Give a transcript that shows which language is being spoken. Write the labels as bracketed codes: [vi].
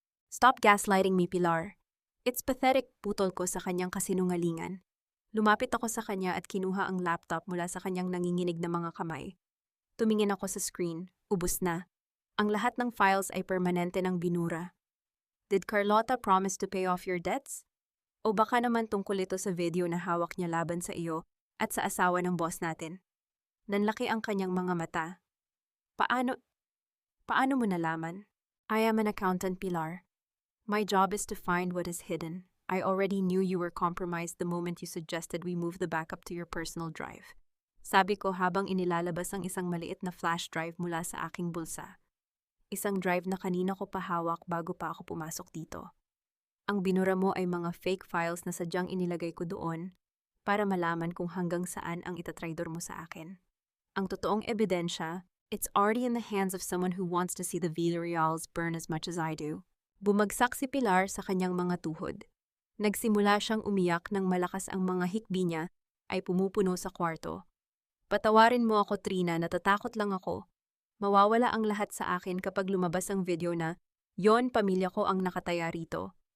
[en] Stop gaslighting me, Pilar. It's pathetic, [tl] putol ko sa kanyang kasinungalingan. Lumapit ako sa kanya at kinuha ang laptop mula sa kanyang nanginginig na mga kamay. Tumingin ako sa screen, ubos na. Ang lahat ng files ay permanente ng binura. [en] Did Carlota promise to pay off your debts? [tl] O baka naman tungkol ito sa video na hawak niya laban sa iyo at sa asawa ng boss natin? Nanlaki ang kanyang mga mata. Paano mo nalaman? [en] I am an accountant, Pilar. My job is to find what is hidden. I already knew you were compromised the moment you suggested we move the backup to your personal drive. [tl] Sabi ko habang inilalabas ang isang maliit na flash drive mula sa aking bulsa. Isang drive na kanina ko pa hawak bago pa ako pumasok dito. Ang binura mo ay mga fake files na sadyang inilagay ko doon para malaman kung hanggang saan ang itatraidor mo sa akin. Ang totoong ebidensya, [en] it's already in the hands of someone who wants to see the Villarreals burn as much as I do. [tl] Bumagsak si Pilar sa kanyang mga tuhod. Nagsimula siyang umiyak nang malakas ang mga hikbi niya ay pumupuno sa kwarto. Patawarin mo ako, Trina, natatakot lang ako. Mawawala ang lahat sa akin kapag lumabas ang video na, yon, pamilya ko ang nakataya rito.